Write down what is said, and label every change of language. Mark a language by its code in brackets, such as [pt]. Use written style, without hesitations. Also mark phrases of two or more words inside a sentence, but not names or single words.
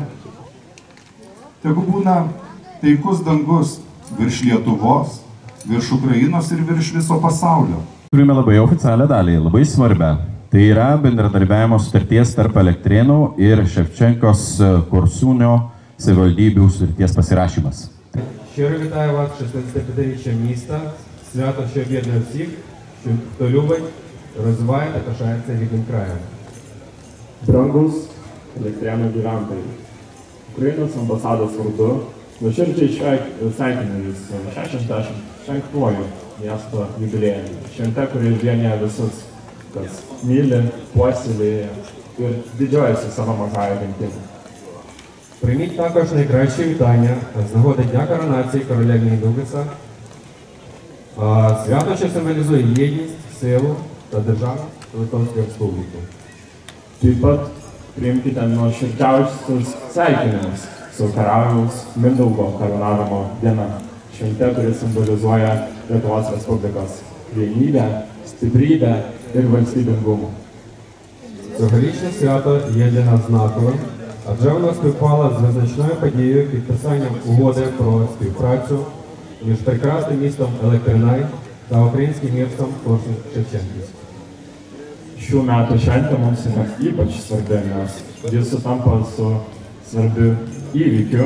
[lt] Tegu būna taikus dangus virš Lietuvos, virš Ukrainos ir virš viso pasaulio. Turime labai oficialią dalį, labai svarbią. Tai yra bendradarbiavimo sutarties tarp Elektrėnų ir Шевченкos Корсунio savivaldybių sutarties pasirašymas. [uk] Щиро вітаю вас 65-річчям міста, свято, що об'єднує всіх, що хто любить, розвиває та пишається рідним краєм. [lt] Brangus Elektrėnų gyventojai, Ukrainos ambasados vardu nuoširdžiai sveikinu Jūs 65-uoju miesto jubiliejumi. Švente, kuri vienija visus, kas myli, puoselėja ir didžiuojasi savo mažąją gimtinę. [uk] Прийміть також найкращі вітання з нагоди Дня коронації короля Міндугиса, свято, що символізує єдність, силу та державність Литовської Республіки. [lt] Taip pat priimkite nuoširdžiausius sveikinimus su karaliaus Mindaugo karūnavimo diena. Švente, kuri simbolizuoja Lietuvos Respublikos vienybę, stiprybę ir valstybingumą. [uk] Цьогорічне свято є для нас знаковим, адже воно співпало з визначною подією підписанням угоди про співпрацю між прекрасним містом Електринай та українським містом Корсунь-Шевченківськ. [lt] Šių metų šventė mums yra ypač svarbi, nes jis sutampa su svarbiu įvykiu.